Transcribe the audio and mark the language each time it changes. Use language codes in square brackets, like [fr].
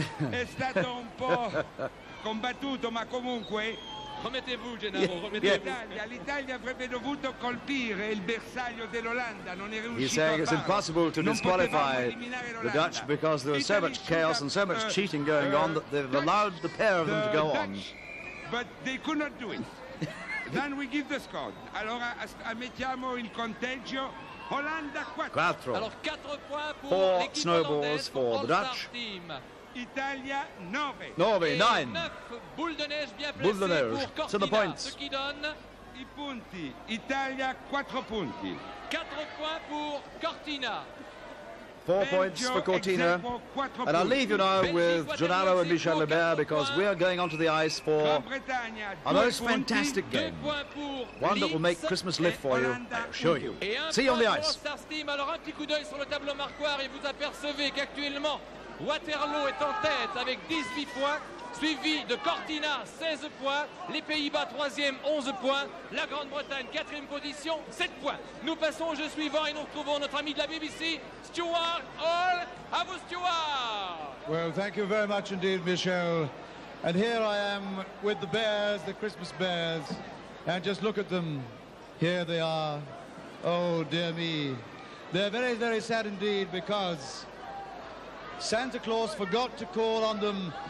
[it] È stato un po' combattuto, ma comunque [fr] Remettez-vous, Gennaro, remettez-vous. [it] L'Italia avrebbe dovuto colpire il bersaglio dell'Olanda, non è riuscito. [en] He's saying it's impossible to disqualify the Dutch because there was so much chaos and so much cheating going on that they've allowed the pair of them to go on. But they could not do it. Then we give the score. [it] Allora mettiamo il conteggio. Olanda 4. [fr] Alors 4 points pour [en] 4 snowballs for the Dutch. [it] Italia 9. 9. [fr] 9 boules de neige bien placées pour [en] to the Cortina, points. [fr] ce qui donne [it] I punti. Italia 4 punti. [fr] 4 points pour Cortina. [en] 4 points for Cortina. And I'll leave you now with Gennaro and Michel Lemaire because we are going onto the ice for a most fantastic game. One that will make Christmas live for you, I assure you. See you on the ice. [fr] Alors un petit coup d'œil sur le tableau marquoir et vous apercevez qu'actuellement Waterloo est en tête avec 18 points, suivi de Cortina 16 points, les Pays-Bas 3e 11 points, la Grande-Bretagne 4e position 7 points. Nous passons au jeu suivant et nous retrouvons notre ami de la BBC, Stuart Hall. À vous Stuart. [en] Well, thank you very much indeed, Michel. And here I am with the bears, the Christmas bears. And just look at them. Here they are. Oh, dear me. They're very, very sad indeed because Santa Claus forgot to call on them.